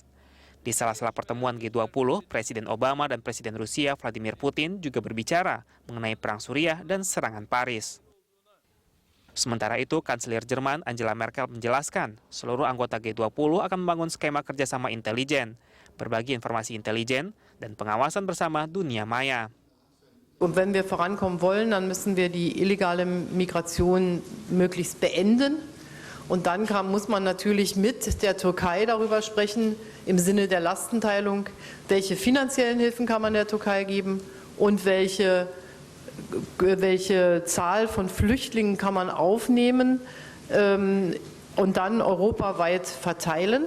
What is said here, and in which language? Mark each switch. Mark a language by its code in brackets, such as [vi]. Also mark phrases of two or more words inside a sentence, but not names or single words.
[id] Di sela-sela pertemuan G20, Presiden Obama dan Presiden Rusia Vladimir Putin juga berbicara mengenai perang Suriah dan serangan Paris. Sementara itu, Kanselir Jerman Angela Merkel menjelaskan seluruh anggota G20 akan membangun skema kerjasama intelijen, berbagi informasi intelijen, dan pengawasan bersama dunia maya. [de] Und wenn wir vorankommen wollen, dann müssen wir die illegale Migration möglichst beenden. Und dann muss man natürlich mit der Türkei darüber sprechen, im Sinne der Lastenteilung, welche finanziellen Hilfen kann man der Türkei geben und welche Zahl von Flüchtlingen kann man aufnehmen und dann europaweit verteilen.